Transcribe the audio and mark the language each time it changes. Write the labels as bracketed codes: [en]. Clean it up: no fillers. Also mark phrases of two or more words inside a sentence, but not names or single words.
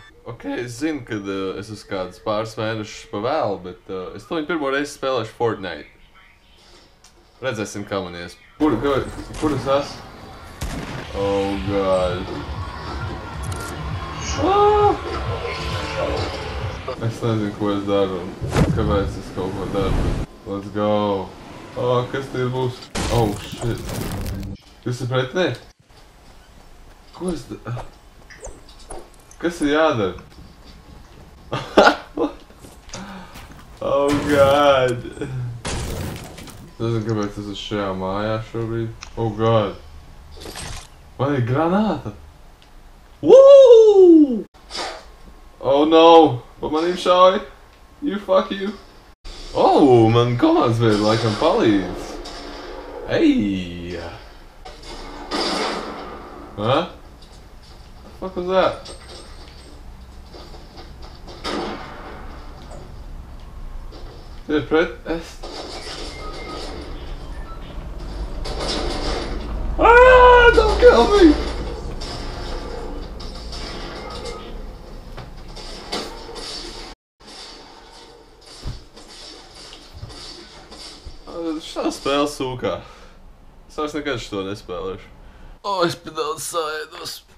[lv] Ok, es zinu, ka es uz kādas pāris mēnešus pa vēlu, bet es to viņu pirmo reizi spēlēšu Fortnite. Redzēsim, kā man ies. Kur es esmu? [en] Oh, God. [lv] Es nezinu, ko es daru un kāpēc es kaut ko daru. [en] Let's go. [lv] Kas tie būs? [en] Oh, shit. [lv] Kas ir pretnē? Ko es daru? Kas ir jādara? [en] Oh, God. [lv] Es nezinu, kāpēc es esmu šajā mājā šobrīd. [en] Oh, God. [lv] Man ir granāta. [en] Woo! Oh, no. [lv] Pa manim šauj. [en] Fuck you. [lv] Oh, man komandas biedri laikam palīdz. Ej! Huh? [en] What was that? [lv] Tie ir pret... [en] Don't kill me! [lv] Šā spēle sūkā. Es vairs nekad šito nespēlēšu. Es pie daudz saēdos.